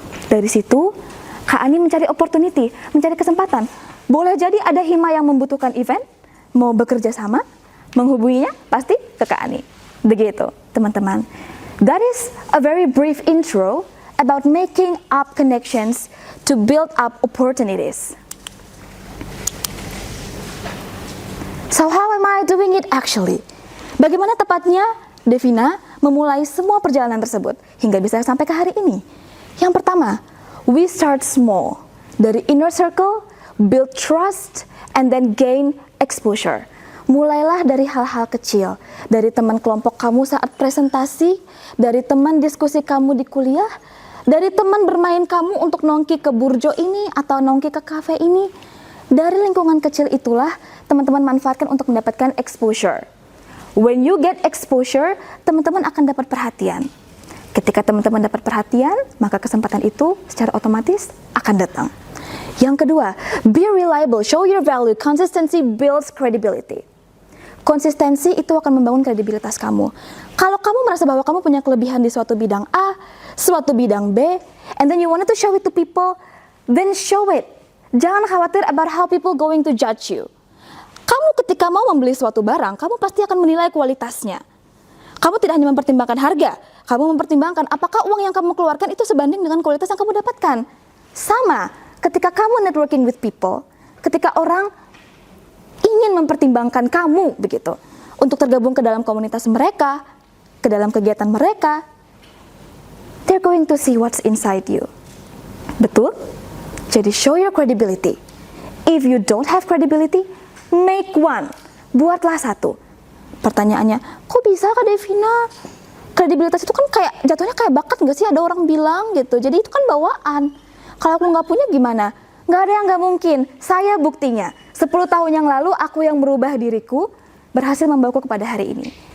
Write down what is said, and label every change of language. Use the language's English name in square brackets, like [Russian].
[Indonesian] Dari situ, Kak Ani mencari opportunity, mencari kesempatan. Boleh jadi ada hima yang membutuhkan event, mau bekerja sama, menghubunginya pasti ke Kak Ani. Begitu, teman-teman. [English] That is a very brief intro about making up connections to build up opportunities. So how am I doing it actually? [Indonesian] Bagaimana tepatnya Devina memulai semua perjalanan tersebut hingga bisa sampai ke hari ini? Yang pertama, [English] we start small. [Indonesian] Dari [English] inner circle, build trust, and then gain exposure. [Indonesian] Mulailah dari hal-hal kecil, dari teman kelompok kamu saat presentasi, dari teman diskusi kamu di kuliah, dari teman bermain kamu untuk nongki ke burjo ini atau nongki ke kafe ini. Dari lingkungan kecil itulah teman-teman manfaatkan untuk mendapatkan exposure. [English] When you get exposure, [Indonesian] teman-teman akan dapat perhatian. Ketika teman-teman dapat perhatian, maka kesempatan itu secara otomatis akan datang. Yang kedua, [English] be reliable, show your value, consistency builds credibility. [Indonesian] Konsistensi itu akan membangun kredibilitas kamu. Kalau kamu merasa bahwa kamu punya kelebihan di suatu bidang A, suatu bidang B, [English] and then you wanted to show it [Indonesian] to people, then show it. Jangan khawatir [English] about how people going to judge you. [Indonesian] Kamu ketika mau membeli suatu barang, kamu pasti akan menilai kualitasnya. Kamu tidak hanya mempertimbangkan harga, kamu mempertimbangkan apakah uang yang kamu keluarkan itu sebanding dengan kualitas yang kamu dapatkan. Sama, ketika kamu [English] networking with people, [Indonesian] ketika orang ingin mempertimbangkan kamu begitu untuk tergabung ke dalam komunitas mereka, ke dalam kegiatan mereka, [English] they're going to see what's inside you. [Indonesian] Betul? [English] Jadi show your credibility. If you don't have credibility, make one. [Indonesian] Buatlah satu. Pertanyaannya, kok bisa Kak Devina? Kredibilitas itu kan kayak jatuhnya kayak bakat nggak sih? Ada orang bilang gitu. Jadi itu kan bawaan. Kalau aku nggak punya gimana? Nggak ada yang nggak mungkin. Saya buktinya. 10 tahun yang lalu aku yang merubah diriku berhasil membawaku kepada hari ini.